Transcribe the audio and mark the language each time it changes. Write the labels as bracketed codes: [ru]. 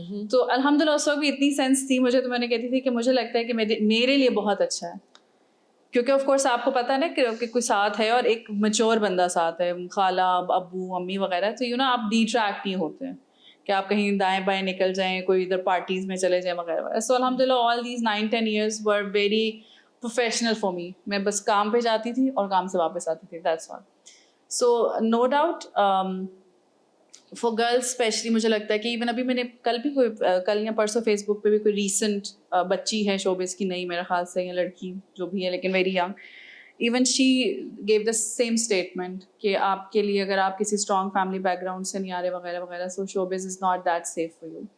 [ur] تو الحمد للہ اس وقت بھی اتنی سینس تھی مجھے, تو میں نے کہتی تھی کہ مجھے لگتا ہے کہ میرے لیے بہت اچھا ہے, کیونکہ آف کورس آپ کو پتہ نا کہ کوئی ساتھ ہے اور ایک میچور بندہ ساتھ ہے, خالہ, ابو, امی وغیرہ, تو آپ ڈی ٹریکٹ نہیں ہوتے ہیں کہ آپ کہیں دائیں بائیں نکل جائیں, کوئی ادھر پارٹیز میں چلے جائیں وغیرہ وغیرہ. [en] So الحمد للہ all these 9-10 years were very professional for me. [ur] میں بس کام پہ جاتی تھی اور کام سے واپس آتی تھی, [en] that's all. [ur] So no doubt for girls especially مجھے لگتا ہے کہ ایون ابھی میں نے کل یا پرسوں فیس بک پہ بھی کوئی ریسنٹ بچی ہے شوبز کی, نہیں میرے خیال سے, یا لڑکی جو بھی ہے لیکن very young, [en] even she gave the same statement [ur] کہ آپ کے لیے اگر آپ کسی اسٹرانگ فیملی بیک گراؤنڈ سے نہیں آ رہے وغیرہ وغیرہ, [en] So showbiz is not that safe for you.